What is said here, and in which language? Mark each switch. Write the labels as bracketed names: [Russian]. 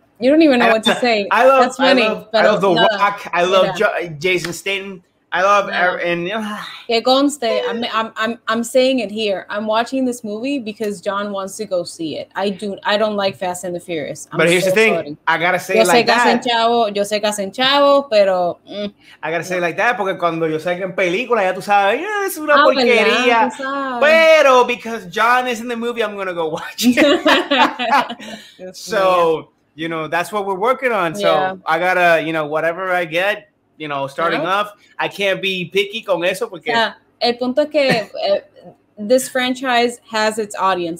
[English] You don't even know what to say. I love The Rock. I love Jason Statham. I love and [Spanish] que conste, [English] I'm saying it here. I'm watching this movie because John wants to go see it. I don't like Fast and the Furious. But here's the thing, sorry. I gotta say it like that. [Spanish] Yo sé que hacen chavo, pero [English] I gotta say it like that [Spanish] porque cuando yo sé que en película ya tú sabes, es una porquería. Pero [English] because John is in the movie, I'm gonna go watch it. So that's what we're working on. So I gotta whatever I get. Starting off, I can't be picky [Spanish] con eso porque. El punto es que [English] this franchise has its audience.